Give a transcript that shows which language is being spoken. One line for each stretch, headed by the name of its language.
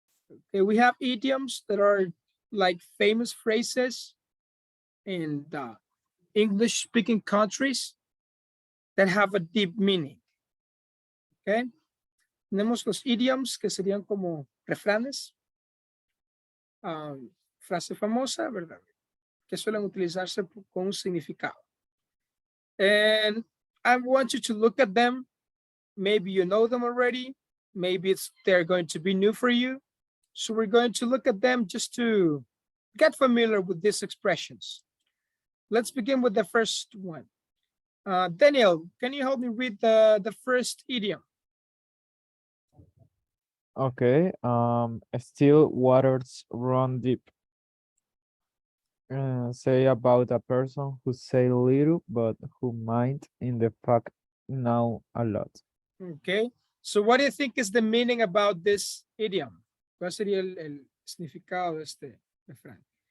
English: Okay, we have idioms that are like famous phrases in the English-speaking countries that have a deep meaning.
Spanish: Okay, tenemos los idioms que serían como refranes, frase famosa, ¿verdad? Que suelen utilizarse con un significado.
English: And I want you to look at them. Maybe you know them already. Maybe they're going to be new for you. So we're going to look at them just to get familiar with these expressions. Let's begin with the first one. Daniel, can you help me read the first idiom? Okay. Still waters run deep. Say about a person who say little but who mind in the fact know a lot. Okay. So what do you think is the meaning about this idiom?
Spanish: ¿Cuál sería el significado de este refrán?